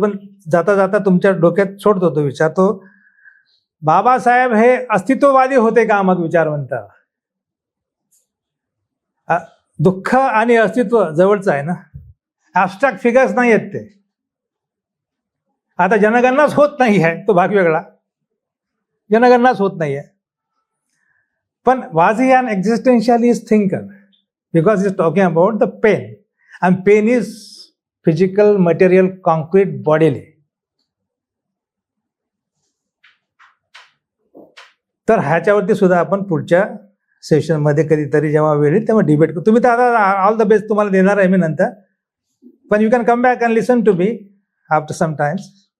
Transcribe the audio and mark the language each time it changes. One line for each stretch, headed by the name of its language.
Marathi: पण जाता जाता तुमच्या डोक्यात सोडतो तो विचार. तो बाबासाहेब हे अस्तित्ववादी होते का? मग विचारवंत. दुःख आणि अस्तित्व जवळचं आहे ना, ॲब्स्ट्रॅक्ट फिगर्स नाही आहेत ते. आता जनगणनाच होत नाही आहे, तो भाग वेगळा, जनगणनाच होत नाही आहे.
English: पण was he an existentialist thinker? Because he's talking about the pain. And pain is physical, material, concrete, bodily.
Marathi: तर ह्याच्यावरती सुद्धा आपण पुढच्या सेशनमध्ये कधीतरी जेव्हा वेळ येईल तेव्हा डिबेट करू. तुम्ही तर आता
English: all the best
Marathi: तुम्हाला देणार आहे मी नंतर. पण
English: You can come back and listen to me after some times.